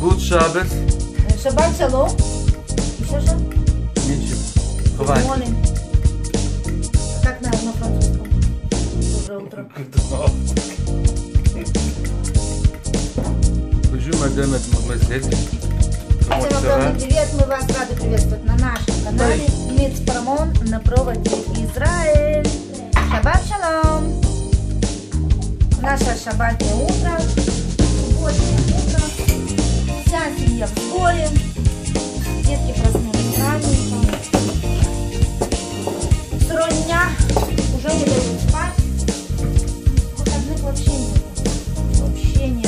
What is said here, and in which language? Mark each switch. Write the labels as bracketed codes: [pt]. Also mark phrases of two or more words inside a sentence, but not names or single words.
[ru] шаббат. [he] שבת שלום. [ru] Еще что? Ничего. Хватит. Morning. Как на французском? Доброе утро. [fr] Bonjour madame, mademoiselle. Comment [ru] Всем [fr] ça va? [ru] огромный привет, мы вас рады приветствовать на нашем канале Мицпарамон на проводе Израиль. [he] שבת שלום! [ru] Наше шаббатное утро, субботнее утро, вся семья в сборе, детки проснулись раненько, второй дня уже не дают спать, выходных вообще нет, вообще нет.